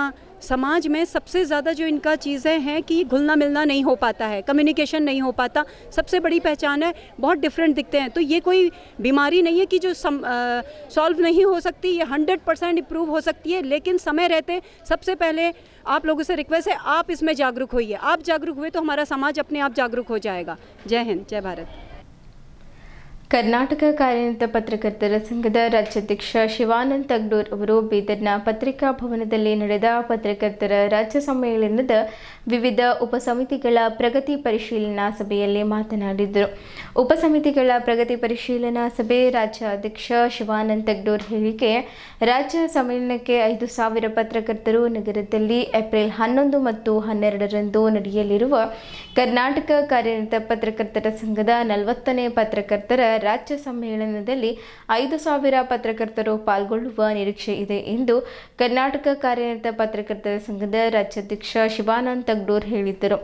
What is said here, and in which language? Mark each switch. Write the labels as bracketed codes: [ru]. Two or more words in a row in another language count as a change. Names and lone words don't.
[hi] समाज में सबसे ज़्यादा जो इनका चीज़ें हैं कि घुलना मिलना नहीं हो पाता है, कम्युनिकेशन नहीं हो पाता, सबसे बड़ी पहचान है. बहुत डिफरेंट दिखते हैं. तो ये कोई बीमारी नहीं है कि जो सॉल्व नहीं हो सकती, ये 100% इम्प्रूव हो सकती है. लेकिन समय रहते सबसे पहले आप लोगों से रिक्वेस्ट है, आप इसमें जागरूक होइए. आप जागरूक हुए तो हमारा समाज अपने आप जागरूक हो जाएगा. जय हिंद, जय भारत. [kn] ಕರ್ನಾಟಕ ಕಾರ್ಯನಿರತ ಪತ್ರಕರ್ತರ ಸಂಘದ ರಾಜ್ಯಾಧ್ಯಕ್ಷ ಶಿವಾನಂದ್ ತಗ್ಡೂರ್ ಅವರು ಬೀದರ್ನ ಪತ್ರಿಕಾ ಭವನದಲ್ಲಿ ನಡೆದ ಪತ್ರಕರ್ತರ ರಾಜ್ಯ ಸಮ್ಮೇಳನದ ವಿವಿಧ ಉಪಸಮಿತಿಗಳ ಪ್ರಗತಿ ಪರಿಶೀಲನಾ ಸಭೆಯಲ್ಲಿ ಮಾತನಾಡಿದರು. ಉಪಸಮಿತಿಗಳ ಪ್ರಗತಿ ಪರಿಶೀಲನಾ ಸಭೆ ರಾಜ್ಯಾಧ್ಯಕ್ಷ ಶಿವಾನಂದ್ ತಗ್ಡೂರ್ ಹೇಳಿಕೆ, ರಾಜ್ಯ ಸಮ್ಮೇಳನಕ್ಕೆ 5,000 ಪತ್ರಕರ್ತರು ನಗರದಲ್ಲಿ ಏಪ್ರಿಲ್ 11 ಮತ್ತು 12ರಂದು ನಡೆಯಲಿರುವ ಕರ್ನಾಟಕ ಕಾರ್ಯನಿರತ ಪತ್ರಕರ್ತರ ಸಂಘದ 40ನೇ ಪತ್ರಕರ್ತರ ರಾಜ್ಯ ಸಮ್ಮೇಳನದಲ್ಲಿ 5,000 ಪತ್ರಕರ್ತರು ಪಾಲ್ಗೊಳ್ಳುವ ನಿರೀಕ್ಷೆ ಇದೆ ಎಂದು ಕರ್ನಾಟಕ ಕಾರ್ಯನಿರತ ಪತ್ರಕರ್ತರ ಸಂಘದ ರಾಜ್ಯಾಧ್ಯಕ್ಷ ಶಿವಾನಂದ್ ತಗ್ಡೂರ್ ಹೇಳಿದರು.